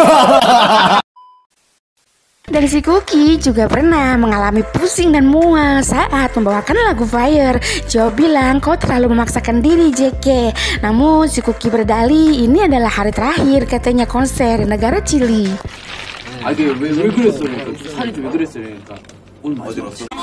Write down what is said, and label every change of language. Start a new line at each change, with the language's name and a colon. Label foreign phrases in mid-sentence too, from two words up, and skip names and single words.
Indonesian: Dan si Cookie juga pernah mengalami pusing dan mual saat membawakan lagu Fire. Jo bilang kau terlalu memaksakan diri JK. Namun si Cookie berdalih ini adalah hari terakhir katanya konser di negara Chili.
Korean: 왜 그랬어? 살이 왜 그랬어? 그러니까 오늘 어디 갔어?